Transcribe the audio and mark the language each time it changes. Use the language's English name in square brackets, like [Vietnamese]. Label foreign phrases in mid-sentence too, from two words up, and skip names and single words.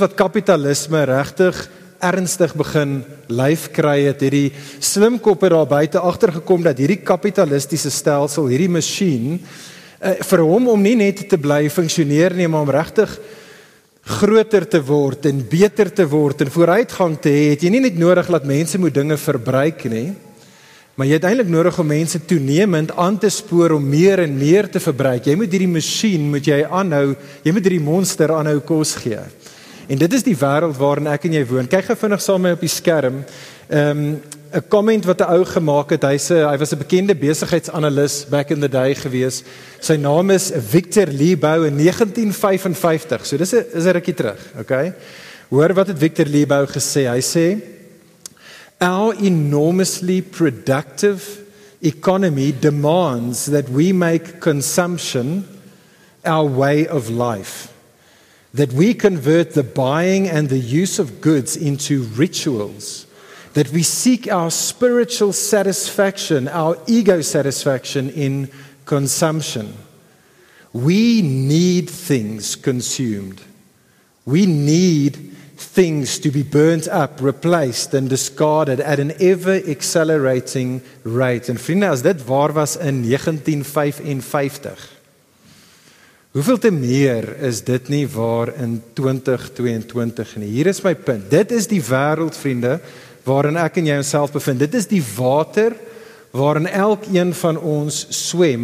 [Afrikaans] wat kapitalisme regtig ernstig begin lyf kry het die slimkoppe daar buite agtergekom dat hierdie kapitalistiese stelsel, hierdie masjien, vir hom om nie net te bly funksioneer nie, maar om regtig groter te word en beter te word en vooruitgang te hê, het jy nie net nodig dat mense moet dinge verbruik nie, maar jy het eintlik nodig om mense toenemend aan te spoor om meer en meer te verbruik. Jy moet hierdie masjien, moet jy aanhou, jy moet hierdie monster aanhou kos gee. En dit is die wêreld waarin ek en jy woon. Kyk gou vinnig saam met my op die skerm. 'n comment wat 'n ou gemaak het. Hy was 'n bekende besigheidsanalis [English] back in the day [Afrikaans] gewees. Sy naam is Victor Lebow in 1955. So dis 'n rukkie terug, okay? Hoor wat het Victor Lebow gesê? Hy sê, [English] "Our enormously productive economy demands that we make consumption our way of life. That we convert the buying and the use of goods into rituals. That we seek our spiritual satisfaction, our ego satisfaction in consumption. We need things consumed. We need things to be burnt up, replaced and discarded at an ever-accelerating rate." [Afrikaans] En vriende, as dit waar was in 1955, hoeveel te meer is dit nie waar in 2022 nie? Hier is my punt. Dit is die wêreld, vriende, waarin ek en jy onsself bevind. Dit is die water waarin elkeen van ons swem.